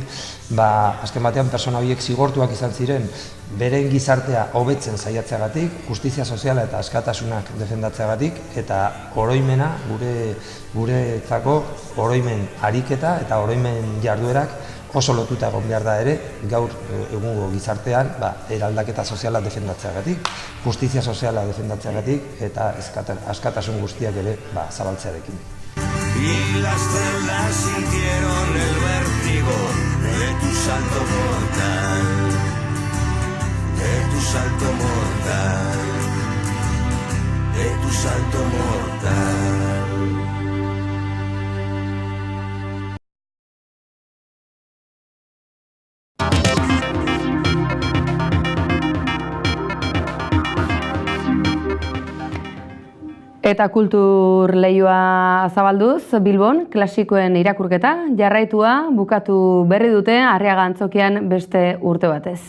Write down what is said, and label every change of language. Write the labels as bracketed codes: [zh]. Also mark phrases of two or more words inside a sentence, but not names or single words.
[eu] azken batean pertsona horiek zigortuak izan ziren, beren gizartea hobetzen saiatzeagatik, justizia soziala eta askatasunak defendatzeagatik, eta oroimena, guretzako oroimen ariketa eta oroimen jarduerak oso lotuta egon behar da ere, gaur egungo gizartean eraldaketa soziala defendatzeagatik, justizia soziala defendatzeagatik eta askatasun guztiak ere zabaltzearekin. [es] Y las células sintieron el vértigo de tu salto mortal, de tu salto mortal, de tu salto mortal. [eu] Eta kultur leioa zabalduz, Bilbon, klasikoen irakurketa, jarraitua bukatu berri dute Arriaga Antzokian beste urte batez.